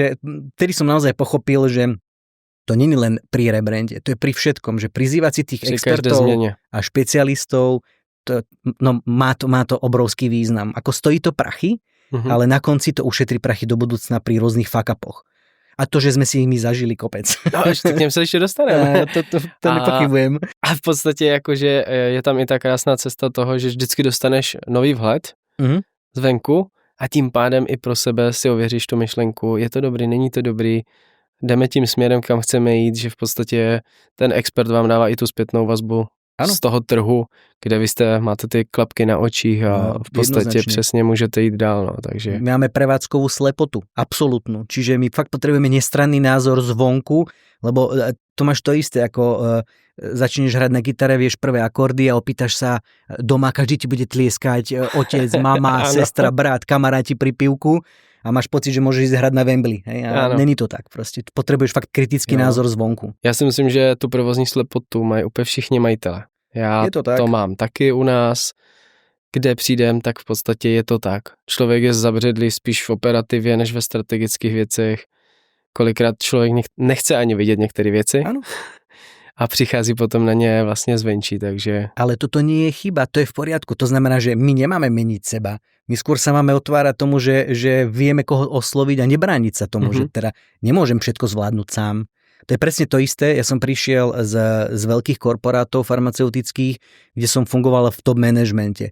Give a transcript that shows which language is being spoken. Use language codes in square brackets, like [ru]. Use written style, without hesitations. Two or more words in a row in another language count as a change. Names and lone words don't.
[sk] Takže vtedy som naozaj pochopil, že To nie je len pri rebrande, to je pri všetkom, že prizývať si tých expertov a špecialistov, má to obrovský význam. Ako stojí to prachy, ale na konci to ušetrí prachy do budúcna pri rôznych fuck-upoch. A to, že sme si ich my zažili kopec. No, [cs] k něm se ještě dostaneme. [sk] To nepochybujem. [cs] A v podstatě jakože je tam i ta krásná cesta toho, že vždycky dostaneš nový vhled zvenku a tím pádem i pro sebe si ověříš tu myšlenku, je to dobrý, není to dobrý, jdeme tím směrem, kam chceme jít, že v podstatě ten expert vám dává i tu zpětnou vazbu z toho trhu, kde vy máte ty klapky na očích a v podstatě přesně můžete jít dál. No, takže... [sk] Máme prevádzkovú slepotu, absolútnu. Čiže my fakt potrebujeme nestranný názor zvonku, lebo to máš to isté, ako začneš hrať na gitare, vieš prvé akordy a opýtaš sa doma, každý ti bude tlieskať, otec, mama, sestra, brat, kamaráti pri pivku a máš pocit, že môžeš ísť hrať na Wembley. [cs] Hej? A není to tak. [sk] Prostě potrebuješ fakt kritický názor zvonku. [cs] Já si myslím, že tu provozní slepotu mají úplně všichni majitele. Já to mám taky u nás, kde přijdem, tak v podstatě je to tak. Člověk je zabředlý spíš v operativě, než ve strategických věcech. Kolikrát člověk nechce ani vidět některé věci. Ano. A přichází potom na ně vlastně zvenčí, takže... [sk] Ale toto nie je chyba, to je v poriadku. To znamená, že my nemáme meniť seba. My skôr sa máme otvárať tomu, že vieme koho osloviť a nebrániť sa tomu, že teda nemôžem všetko zvládnuť sám. To je presne to isté. Ja som prišiel z veľkých korporátov farmaceutických, kde som fungoval v top manažmente.